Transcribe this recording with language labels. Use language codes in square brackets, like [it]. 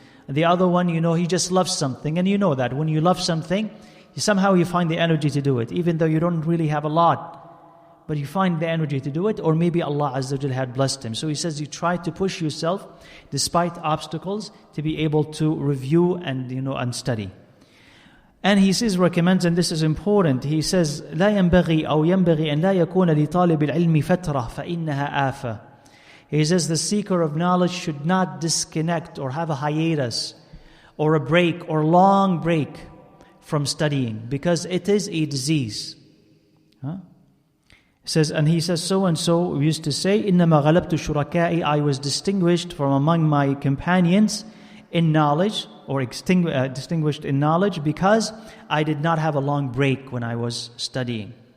[en] And the other one, he just loves something. And you know that when you love something, somehow you find the energy to do it, even though you don't really have a lot. But you find the energy to do it, or maybe Allah Azza wa Jal had blessed him. So he says you try to push yourself, despite obstacles, to be able to review and study. And he says, recommends, and this is important, he says, [ar] لا ينبغي أو ينبغي أن لا يكون لطالب العلم فترة فإنها آفة. [en] He says the seeker of knowledge should not disconnect or have a hiatus or a break or long break from studying, because it is a disease. He says, so and so we used to say, [ar] إنما غلبت شركائي, [en] I was distinguished from among my companions in knowledge, or distinguished in knowledge, because I did not have a long break when I was studying.